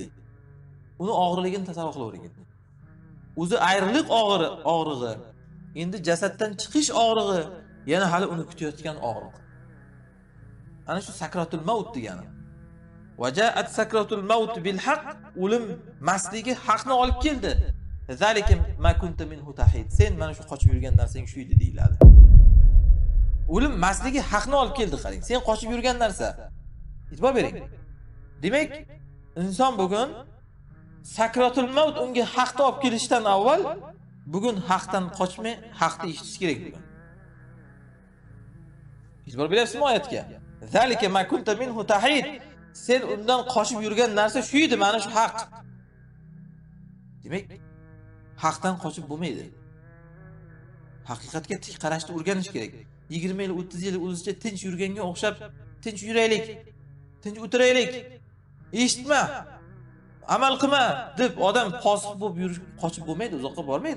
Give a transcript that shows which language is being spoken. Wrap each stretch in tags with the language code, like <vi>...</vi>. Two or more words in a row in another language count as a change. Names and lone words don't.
<uz>Uni og'irligini tasavvur qilavering. O'zi ayriliq og'rig'i, endi jasaddan chiqish og'rig'i, yana hali uni kutayotgan og'riq. Ana shu</uz> <ar>سكرة الموت</ar> <uz>degani.</uz> <ar>وجاءت سكرة الموت بالحق,</ar> <uz>o'lim masligi haqni olib keldi.</uz> <ar>ذلك ما كنت منه تحيد.</ar> <uz>Sen mana shu qochib yurgan narsang shu edi deyiladi. O'lim masligi haqni olib keldi qarang. Sen qochib yurgan narsa. E'tibor bering. Demak, inson bugun</uz> <ar>سكرة الموت</ar> <uz>unga haqni olib kelishdan avval bugun haqdan qochmay, haqni eshitish kerak bugun. E'tibor berasizmi oyatga?</uz> <ar>ذلك ما كنت منه تحيد.</ar> <uz>Sen undan qochib yurgan narsa shu edi, mana shu haq. Demak, haqdan qochib bo'lmaydi. Haqiqatga tik qarashni o'rganish kerak. 20 yil, 30 yil o'zicha tinch yurganga o'xshab tinch yuraylik, tinch o'tiraylik, eshitma, amal qilma deb odam posiq bo'lib yurish, qochib bo'lmaydi, uzoqqa bormaydi.</uz>